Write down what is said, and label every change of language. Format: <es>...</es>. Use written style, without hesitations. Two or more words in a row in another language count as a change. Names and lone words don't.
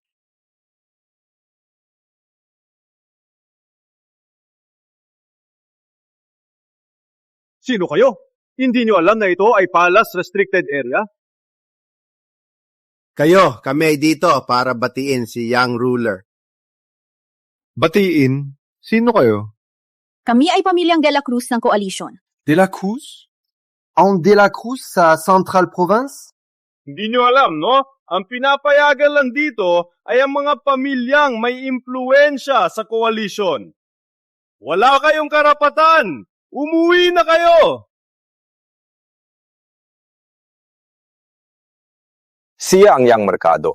<tl>Sino kayo? Hindi nyo alam na ito ay Palace Restricted Area? Kami ay dito para batiin si Young Ruler. Batiin? Sino kayo? Kami ay pamilyang De La Cruz ng Coalition. De La Cruz? Ang De La Cruz sa Central Province? Hindi nyo alam, no? Ang pinapayagan lang dito ay ang mga pamilyang may impluensya sa koalisyon. Wala kayong karapatan! Umuwi na kayo! Siya ang Young Mercado.</tl>